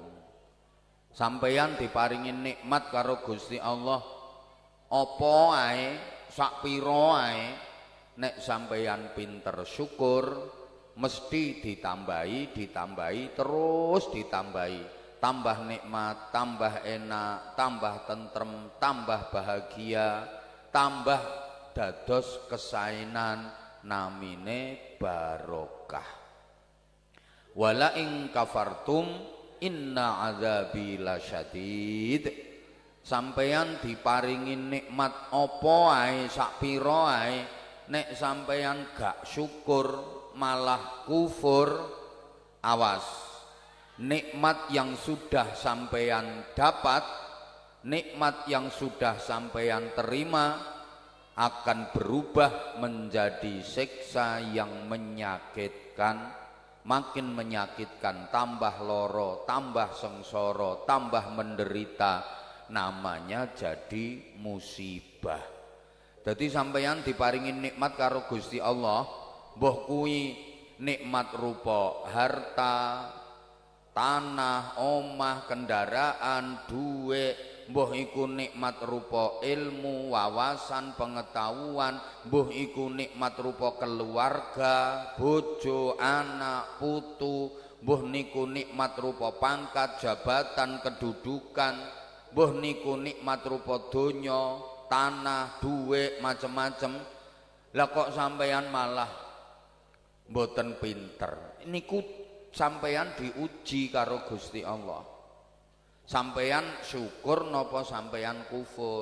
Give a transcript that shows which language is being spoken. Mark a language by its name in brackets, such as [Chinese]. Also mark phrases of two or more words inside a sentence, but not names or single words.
[Javanese] Sampeyan diparingi nikmat karo Gusti Allah, apa ae sak pira ae nek sampeyan pinter syukur mesti ditambahi terus ditambahi. Tambah nikmat, tambah enak, tambah tentrem, tambah bahagia, tambah dados kesainan, namine barokah. [Arabic] ولئن كفرتم إن عذابي لشديد. [Javanese] Sampeyan diparingi nikmat apa ae sak pira ae nek sampeyan gak syukur malah kufur, awas. [Indonesian] Nikmat yang sudah sampeyan dapat, nikmat yang sudah sampeyan terima akan berubah menjadi siksa yang menyakitkan, makin menyakitkan, [Javanese] tambah loro, [Indonesian] tambah sengsara, tambah menderita, namanya jadi musibah. [Javanese] Jadi sampeyan diparingi nikmat karo Gusti Allah, mbah kuwi nikmat rupa harta, tanah, omah, kendaraan, duit, mbuh iku nikmat rupa ilmu, wawasan, pengetahuan, mbuh iku nikmat rupa keluarga, bojo, anak, putu, mbuh niku nikmat rupa pangkat, jabatan, kedudukan, mbuh niku nikmat rupa donya, tanah, duit, macem-macem. Lah kok sampeyan malah mboten pinter. Niku sampeyan diuji karo Gusti Allah. Sampeyan syukur napa sampeyan kufur?